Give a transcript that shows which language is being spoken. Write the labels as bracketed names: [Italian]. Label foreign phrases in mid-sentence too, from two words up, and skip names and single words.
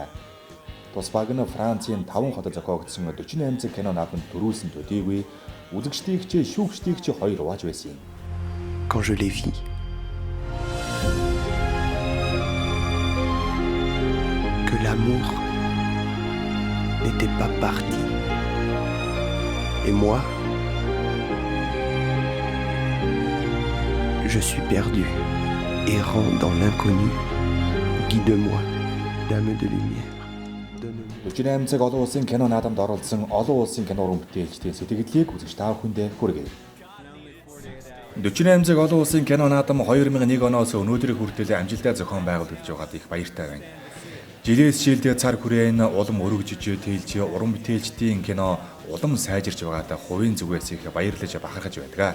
[Mongolian] Тус баг нь Францын 5 хотод зохиогдсон 48 цаг кино наадамд төрүүлсэн төдийгүй үзэгчдийгч шүүгчдийгч хоёр угааж байсан юм. [French] Quand je les vis, que l'amour n'était pas parti. Et moi, je suis perdu, errant dans l'inconnu. Guide-moi, dame de lumière. [Mongolian] 48 цаг олон улсын кино наадамд оролцсон олон улсын кино уран бүтээлчдийн сэтгэлдлийг үзэгч та бүхэндээ хүргэе. 48 цаг олон улсын кино наадам 2001 оноос өнөөдрийг хүртэл амжилттай зохион байгуулагдж байгаад их баяртай байна. Жилээс жилдээ цар хүрээн улам өргөжж тэлж уран бүтээлчдийн кино улам сайжирч байгаадаа хувийн зүгээс их баярлаж бахархаж байдаг.